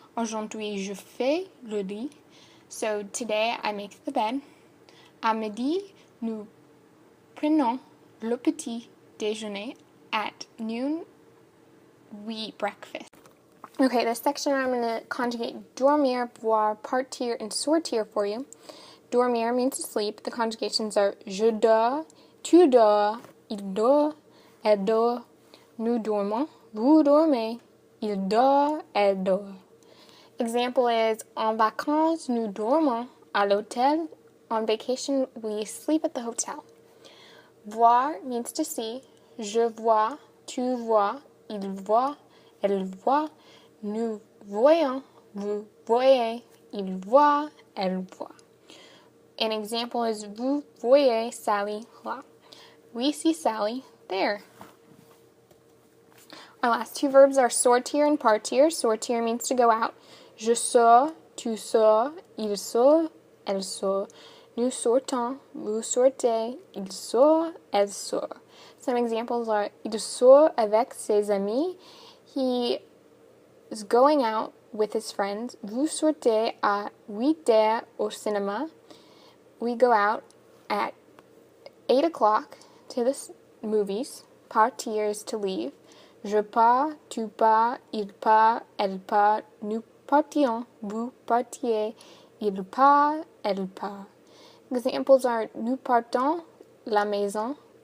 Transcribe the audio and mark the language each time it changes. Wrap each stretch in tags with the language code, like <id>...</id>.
<fr>Aujourd'hui, je fais le lit.</fr> <en>So today I make the bed.</en> <fr>À midi, nous prenons le petit déjeuner.</fr> <en>At noon, we eat breakfast. Okay, this section I'm going to conjugate dormir, voir, partir, and sortir for you. Dormir means to sleep. The conjugations are</en> <fr>je dors, tu dors, il dort, elle dort, nous dormons, vous dormez, il dort, elle dort.</fr> <en>Example is,</en> <fr>en vacances, nous dormons à l'hôtel.</fr> <en>On vacation, we sleep at the hotel. Voir means to see.</en> <fr>Je vois, tu vois, il voit, elle voit, nous voyons, vous voyez, il voit, elle voit.</fr> <en>An example is,</en> <fr>vous voyez Sally là.</fr> <en>We see Sally there. Our last 2 verbs are sortir and partir. Sortir means to go out.</en> <fr>Je sors, tu sors, il sort, elle sort. Nous sortons, vous sortez, il sort, elle sort.</fr> <en>Some examples are,</en> <fr>il sort avec ses amis.</fr> <en>He is going out with his friends.</en> <fr>Vous sortez à 8h au cinéma.</fr> <en>We go out at 8 o'clock to the movies. Partir is to leave.</en> <fr>Je pars, tu pars, il part, elle part. Nous partons, vous partiez, il part, elle part.</fr> <en>Examples are,</en> <fr>nous partons la maison.</fr>